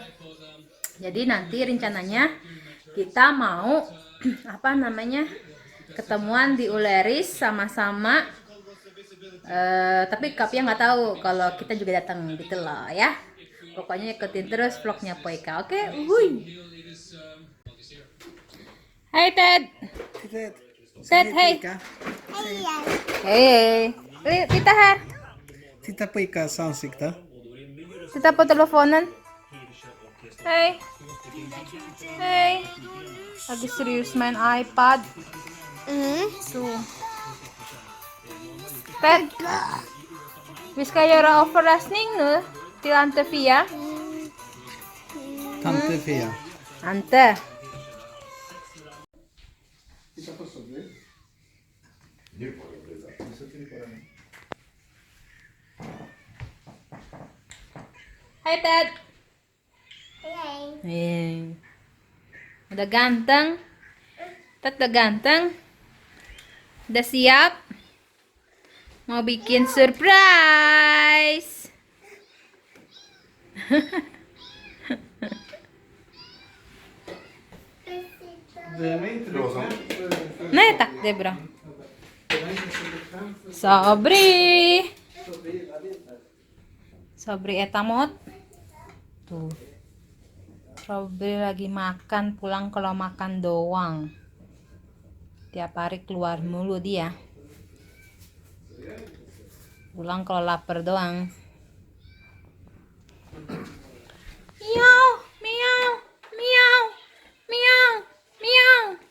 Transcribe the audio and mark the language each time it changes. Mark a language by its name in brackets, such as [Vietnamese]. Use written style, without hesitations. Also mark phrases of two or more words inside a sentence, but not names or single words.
[Indonesian] Jadi nanti rencananya kita mau apa namanya, ketemuan di Uleris sama-sama. Tapi Kapia nggak tahu kalau kita juga datang gitu loh ya. Pokoknya ikutin terus vlognya Poika, oke? Wuih. Hai Ted. [Swedish] Ted, hej. Hej. Titta här. Titta på Ikas ansikte. Titta på telefonen. Hej. Hej. [Indonesian] Lagi serius main iPad. Tuh. Ted. [Swedish] Vi ska göra överraskning nu till Ante Fia. Tante Fia. Ante. Titta på Sofie. [Indonesian] Hai Ted. Hei. Udah ganteng? Ted udah ganteng? Udah siap? Mau bikin surprise? [Swedish] Nej tack, det är bra. [Indonesian] Sobri etamot. Tuh. Sobri lagi makan, pulang kalau makan doang. Tiap hari keluar mulu dia. Pulang kalau lapar doang. Miau, miau, miau, miau, miau.